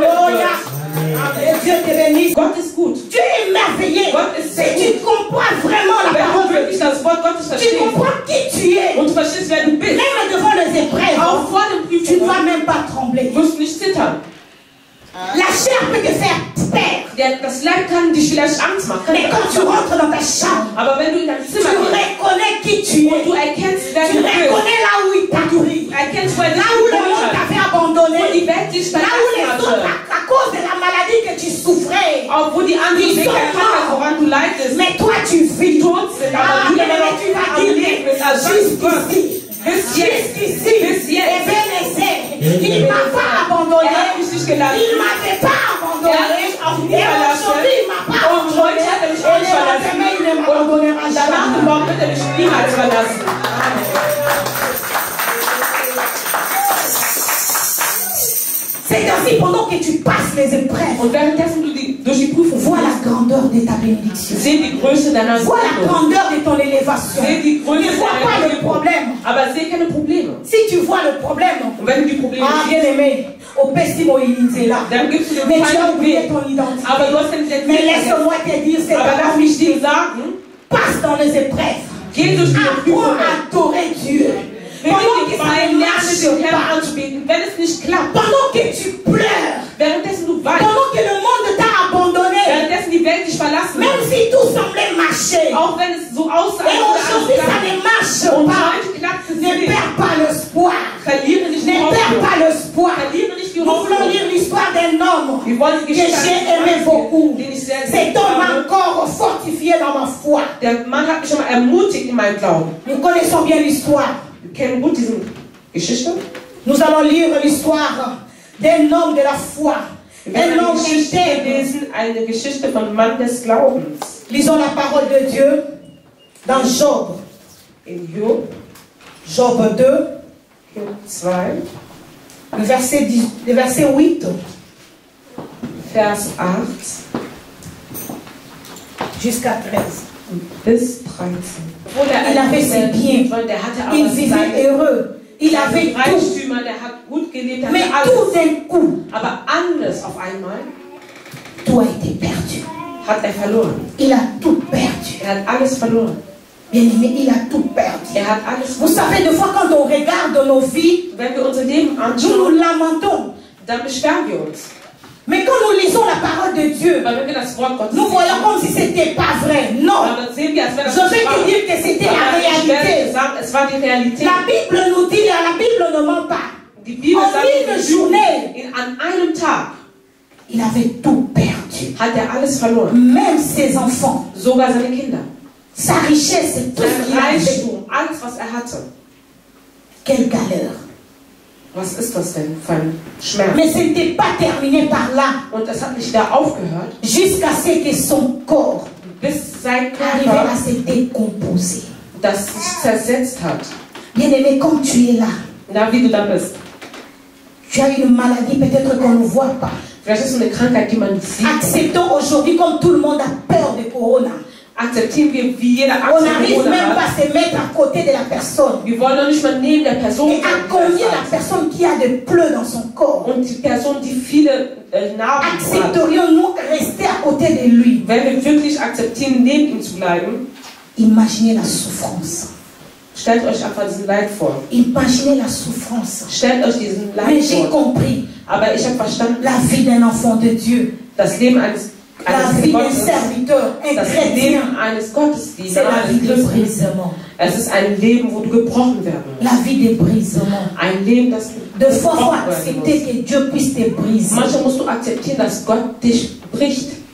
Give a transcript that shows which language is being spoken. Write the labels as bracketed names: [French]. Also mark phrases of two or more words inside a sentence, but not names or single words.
[French] Alléluia. [German] wird. [French] Et Dieu te bénisse. [German] Gott ist gut. [French] Dieu est merveilleux. [German] Gott ist [French] Si tu comprends vraiment la [German] Wenn du [French] parole, [German] wirklich das Wort Gottes [French] tu [German] verstehst [French] comprends qui tu es. [German] und du verstehst, wer du bist, [French] Même devant les épreuves, [German] auch vor dem [French] tu ne [German] Prüfungen, [French] vas même pas trembler. [German] wirst du nicht zittern. [French] La chair peut te faire peur. [German] Das Leib kann dich vielleicht Angst machen. [French] Mais quand tu rentres dans ta chambre, [German] Aber wenn du in dein [French] tu [German] Zimmer gehst [French] reconnais qui tu [German] und [French] es. [German] du erkennst, wer [French] Tu [German] du bist, [French] reconnais là où il t'a pris. [German] erkennst, wo er dich [French] Là où le [German] geholt [French] monde [German] hat, [French] t'avait [German] wo [French] abandonné. [German] die Welt dich [French] Là où les [German] verlassen [French] autres, [German] hatte, [French] à cause de la maladie que tu souffrais. [German] auch wo die anderen Die Dinge [French] sont [German] erkannt, woran du leidest, [French] Mais toi, tu vis. [German] tot sind, [French] Ah, [German] aber du [French] mais [German] immer noch [French] tu vas [German] am [French] dire, [German] Leben bist. Also [French] jusqu'ici. [German] bis jetzt, [French] Jusqu'ici. [German] bis jetzt. [French] Ebenezer, il ne m'a pas abandonné. [German] Er hat mich nicht gelassen. [French] Il ne m'avait pas abandonné. [German] Er hat mich auch nie [French] Et [German] verlassen. [French] aujourd'hui, il ne m'a pas [German] Und heute hat er mich auch nicht verlassen. [French] abandonné. Il ne m'abandonnera [German] Und danach [French] jamais. [German] und morgen wird er mich niemals verlassen. [French] C'est ainsi pendant que tu passes les épreuves. [German] Und währenddessen du durch die Prüfung [French] Vois la [German] gehst, [French] grandeur de ta bénédiction. [German] seh die Größe deiner [French] Vois la [German] Segnung. [French] grandeur de ton élévation. [German] Seh die Größe [French] Ne vois pas [German] deiner [French] le [German] Segnung. [French] problème. [German] Aber sehe keine Probleme. [French] Si tu vois le problème, [German] Und wenn du die Probleme [French] ah [German] siehst, [French] bien aimé, au pessimo il est là. [German] dann gibst du dem [French] Mais tu as [German] Feind [French] oublié [German] Weg. [French] ton identité. [German] Aber du hast deine [French] Mais [German] Identität vergessen. [French] laisse-moi te dire, c'est [German] Aber lass [French] la [German] mich dir sagen, [French] passe dans les épreuves. [German] geh durch die [French] Apprends [German] Prüfungen. [French] à adorer Dieu. [German] Wenn [French] Pendant [German] du [French] que [German] die [French] ça [German] Beine [French] ne [German] lernst, [French] marche [German] den Herrn [French] pas. [German] anzubeten, wenn es nicht klappt, [French] Pendant que tu pleures. [German] währenddessen du weinst, [French] Pendant que le monde t'a abandonné. [German] währenddessen die Welt dich verlassen [French] Même [German] hat, [French] si tout semblait marcher. [German] auch wenn es so aussah, [French] Et aujourd'hui ça ne marche [German] und [French] pas. [German] heute klappt es [French] Ne [German] nicht. [French] perds pas l'espoir. [German] Verliere nicht [French] Ne [German] die [French] perds [German] Hoffnung. [French] pas l'espoir. [German] Verliere nicht die [French] Nous voulons [German] Hoffnung. [French] lire l'histoire d'un homme [German] Wir wollen die [French] que [German] Geschichte [French] j'ai [German] eines [French] aimé [German] Mannes, [French] beaucoup. [German] den ich sehr [French] Cet [German] geliebt [French] homme m'a [German] habe. [French] encore fortifié dans ma foi. [German] Der Mann hat mich schon mal ermutigt in meinem Glauben. [French] Nous connaissons bien l'histoire. [German] Wir kennen gut diese Geschichte. [French] Nous allons lire l'histoire d'un homme de la foi. [German] Wir werden [French] Un homme [German] eine Geschichte [French] intègre. [German] lesen, eine Geschichte von Mann des Glaubens. [French] Lisons la parole de Dieu dans Job. [German] In Job, Job 2, Job 2, [French] le verset 8 [German] Vers 8 [French] jusqu'à 13. [German] bis 13. [French] Il avait ses biens. [German] Der hatte aber [French] Il vivait [German] seine [French] heureux. Il avait tout. [German] Reichtümer, der hat gut gelebt, der [French] Mais [German] hatte [French] tout [German] alles. [French] d'un coup, [German] Aber alles auf einmal [French] tout a été perdu. [German] hat er verloren. [French] Il a tout perdu. [German] Er hat alles verloren. [French] Bien aimé, il a tout perdu. [German] Er hat alles [French] Vous [German] verloren. [French] savez, des fois, quand on regarde nos vies, [German] Wenn wir unser Leben [French] nous [German] anschauen, [French] nous lamentons. [German] dann beschweren wir uns. [French] Mais quand nous lisons la parole de Dieu, [German] Weil wenn wir das Wort Gottes [French] nous voyons [German] lesen, [French] comme si c'était pas vrai. Non. [German] dann sehen wir, als wäre das [French] Je vais [German] nicht wahr. [French] te dire que c'était la [German] Aber ich werde [French] réalité. [German] sagen, es war die Realität. [French] La Bible nous dit, la Bible ne ment pas. [German] Die Bibel [French] En [German] sagt, [French] une journée, [German] an einem Tag [French] il avait tout perdu. [German] hat er alles verloren. [French] Même ses enfants, [German] Sogar seine Kinder. [French] sa richesse, tout ce [German] Sein [French] qu'il avait. [German] Reichtum, alles was er hatte. [French] Quelle galère. [German] Was ist das denn für ein Schmerz? [French] Mais ce n'était pas terminé par là. [German] Und es hat nicht da aufgehört, [French] Jusqu'à ce que son corps [German] bis sein [French] arrivait à [German] Körper [French] se décomposer. [German] das sich zersetzt hat. [French] Bien aimé, comme tu es là, [German] Na, wie du da bist. [French] tu as une maladie peut-être qu'on ne voit pas. [German] Vielleicht ist es eine Krankheit, die man nicht sieht. [French] Acceptons aujourd'hui, comme tout le monde a peur de Corona. [German] Akzeptieren wir, wie jeder [French] On n'arrive [German] Corona [French] même pas [German] hat. [French] à se mettre à côté de la personne. [German] Wir wollen doch nicht mal neben der Person [French] Et à combien la personne qui a des plaies dans son corps, [German] und die Person, die viele Narben hat. [French] accepterions-nous rester à côté de lui? [German] Wenn wir wirklich akzeptieren, neben ihm zu bleiben, [French] Imaginez la souffrance. [German] stellt euch einfach diesen Leid vor. [French] Imaginez la souffrance. [German] Stellt euch diesen [French] Mais [German] Leid [French] j'ai [German] vor. [French] compris [German] Aber ich habe verstanden, [French] la vie d'un enfant de Dieu, [German] das Leben eines [French] la vie d'un [German] Gottes, [French] serviteur, un [German] das [French] chrétien, [German] Leben eines [French] c'est [German] Gottesdieners, [French] la vie [German] eines [French] de [German] Christen. [French] brisement. [German] Es ist ein Leben, wo du gebrochen werden musst. [French] La vie de brisement. [German] Ein Leben, das [French] De fois, il faut [German] gebrochen werden [French] accepter [German] muss. [French] que Dieu puisse te briser. [German] Manchmal musst du akzeptieren, dass Gott dich bricht.